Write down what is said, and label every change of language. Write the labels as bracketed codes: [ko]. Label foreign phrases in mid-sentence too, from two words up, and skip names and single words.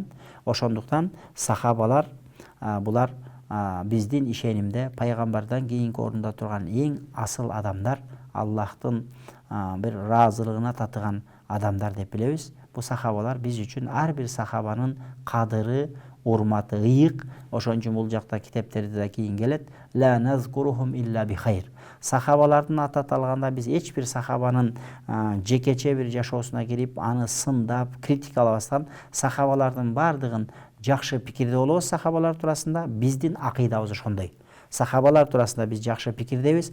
[ky] Ошондуктан сахабалар булар биздин ишенимде пайгамбардан кийинки орунда турган эң асыл адамдар, Аллахтын бир ыраазылыгына татыган адамдар деп билебиз. Бу сахабалар биз үчүн ар бир сахабанын кадыры, урматы ыйык. Ошон үчүн бул жакта китептерде да кийин келет. [ar] لا نذكرهم إلا بخير. [ky] Сахабалардын аты аталганда биз эч бир сахабанын жекече бир жашоосуна кирип, аны сындап, критикалабастан, сахабалардын бардыгын жакшы пикирде болобуз. Сахабалар туурасында биздин акыйдабыз ошондой. Сахабалар туурасында биз жакшы пикирдебиз.